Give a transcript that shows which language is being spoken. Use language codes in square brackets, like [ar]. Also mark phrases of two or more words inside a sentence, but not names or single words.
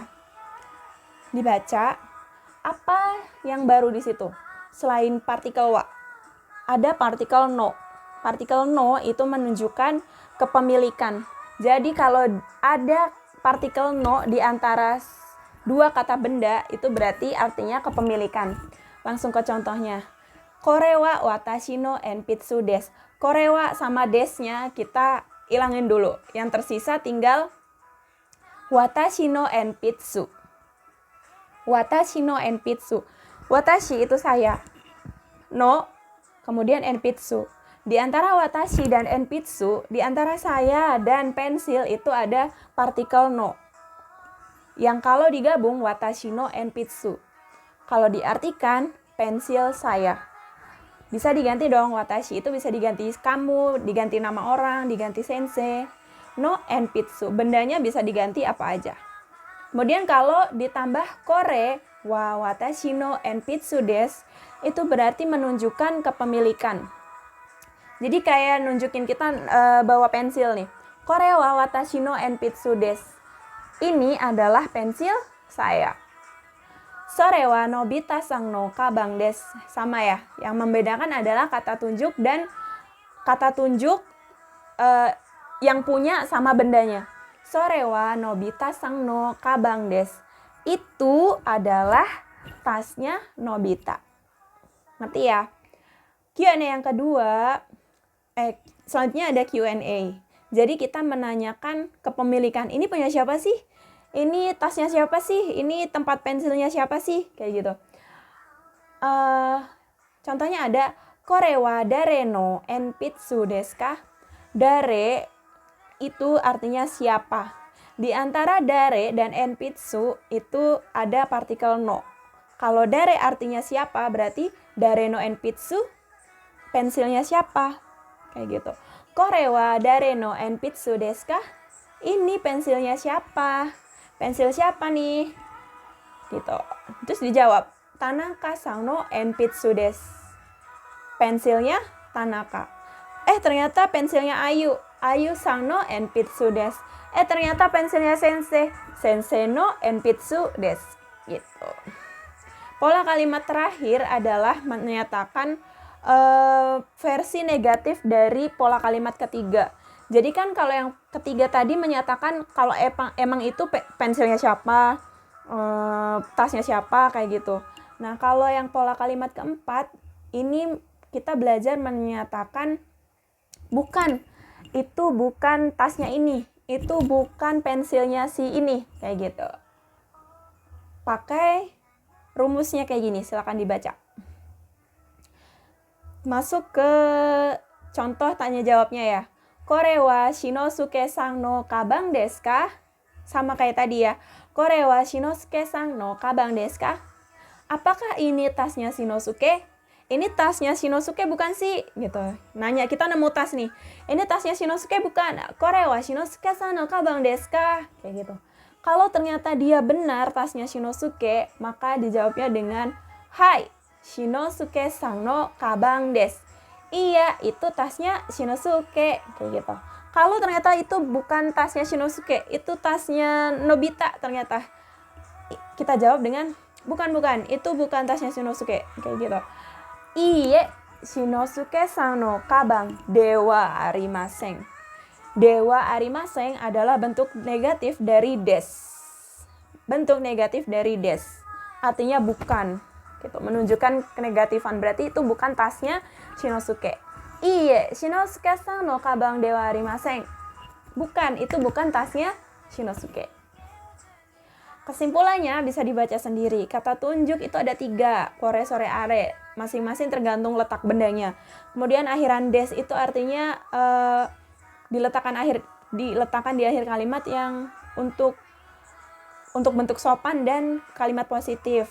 [id] Dibaca apa yang baru di situ selain partikel wa. Ada partikel no. Partikel no itu menunjukkan kepemilikan. Jadi kalau ada partikel no di antara dua kata benda, itu berarti artinya kepemilikan. Langsung ke contohnya. [ja] これは私の鉛筆です. [id] Korewa sama desnya kita ilangin dulu. Yang tersisa tinggal [ja] 私の鉛筆. 私の鉛筆. [id] Watashi itu saya. No, kemudian enpitsu. Di antara watashi dan enpitsu, di antara saya dan pensil itu ada partikel no. Yang kalau digabung [ja] 私の鉛筆. [id] Kalau diartikan pensil saya. Bisa diganti dong, watashi itu bisa diganti kamu, diganti nama orang, diganti sensei. [ja] の鉛筆, [id] bendanya bisa diganti apa aja. Kemudian kalau ditambah [ja] これは私の鉛筆です, [id] itu berarti menunjukkan kepemilikan. Jadi kayak nunjukin kita bawa pensil nih. [ja] これは私の鉛筆です. [id] Ini adalah pensil saya. [ja] それはNobitaさんのかばんです. [id] Sama ya, yang membedakan adalah kata tunjuk dan kata tunjuk yang punya sama bendanya. [ja] それはNobitaさんのかばんです. [id] Itu adalah tasnya Nobita. Ngerti ya? Q&A yang kedua, selanjutnya ada Q&A. Jadi kita menanyakan kepemilikan. Ini punya siapa sih? Ini tasnya siapa sih? Ini tempat pensilnya siapa sih? Kayak gitu. Contohnya ada [ja] これは誰の鉛筆ですか? [id] Dare itu artinya siapa. Di antara dare dan enpitsu itu ada partikel no. Kalau dare artinya siapa, berarti [ja] 誰の鉛筆 [id] pensilnya siapa? Kayak gitu. [ja] これは誰の鉛筆ですか? [id] Ini pensilnya siapa? Pensil siapa nih? Gitu. Terus dijawab, [ja] Tanakaさんの鉛筆です. [id] Pensilnya Tanaka. Ternyata pensilnya Ayu. [ja] Ayuさんの鉛筆です. [id] Ternyata pensilnya Sensei. [ja] 先生の鉛筆です. [id] Gitu. Pola kalimat terakhir adalah menyatakan versi negatif dari pola kalimat ketiga. Jadi kan kalau yang ketiga tadi menyatakan kalau emang itu pensilnya siapa, tasnya siapa, kayak gitu. Nah, kalau yang pola kalimat keempat, ini kita belajar menyatakan bukan, itu bukan tasnya ini, itu bukan pensilnya si ini, kayak gitu. Pakai rumusnya kayak gini, silakan dibaca. Masuk ke contoh tanya jawabnya ya. [ja] これはShinosukeさんのかばんですか? [id] Sama kayak tadi ya. [ja] これはShinosukeさんのかばんですか? [id] Apakah ini tasnya Shinosuke? Ini tasnya Shinosuke bukan sih? Gitu. Nanya, kita nemu tas nih. Ini tasnya Shinosuke bukan? [ja] これはShinosukeさんのかばんですか? [id] Kayak gitu. Kalau ternyata dia benar tasnya Shinosuke, maka dijawabnya dengan hai, [ja] Shinosuke-san no kabang desu. [id] Iya, itu tasnya Shinosuke, kayak gitu. Kalau ternyata itu bukan tasnya Shinosuke, itu tasnya Nobita ternyata. Kita jawab dengan bukan, itu bukan tasnya Shinosuke, kayak gitu. [ja] Iye, Shinosukeさんのかばんではありません. ではありません [id] adalah bentuk negatif dari des. Bentuk negatif dari des. Artinya bukan. Gitu, menunjukkan kenegatifan, berarti itu bukan tasnya Shinosuke. [ja] Iye, Shinosukeさんのかばんではありません. [id] Bukan, itu bukan tasnya Shinosuke. Kesimpulannya bisa dibaca sendiri. Kata tunjuk itu ada 3, [ja] これ、それ、あれ. [id] Masing-masing tergantung letak bendanya. Kemudian akhiran des itu artinya diletakkan di akhir kalimat yang untuk bentuk sopan dan kalimat positif.